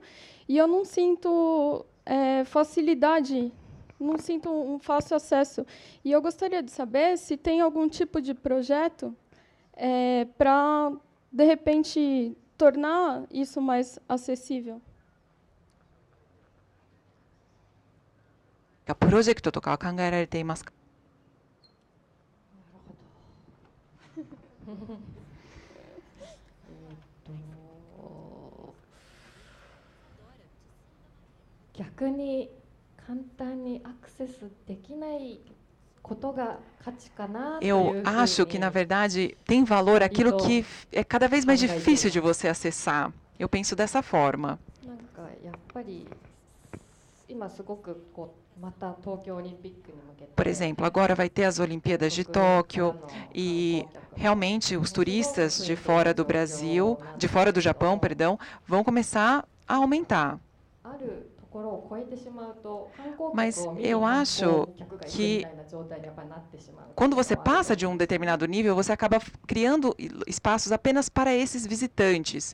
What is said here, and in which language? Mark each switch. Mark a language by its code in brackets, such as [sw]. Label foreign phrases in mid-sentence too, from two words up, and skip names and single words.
[pt] E eu não sinto facilidade, não sinto um fácil acesso. E eu gostaria de saber se tem algum tipo de projeto para, de repente, tornar isso mais acessível. [ja] プロジェクトとかは考えられていますか？逆に簡単にアクセスできないことが価値かなというふうに。 [pt] Eu acho que, na verdade, tem valor aquilo que é cada vez mais difícil de você acessar. Eu penso dessa forma. [ja] なんかやっぱり今すごくまた東京オリンピックに向けて。 [pt] Por exemplo, agora vai ter as Olimpíadas de Tóquio e realmente os turistas de fora do Brasil, de fora do Japão, perdão, vão começar a aumentar. Mas eu acho que quando você passa de um determinado nível, você acaba criando espaços apenas para esses visitantes.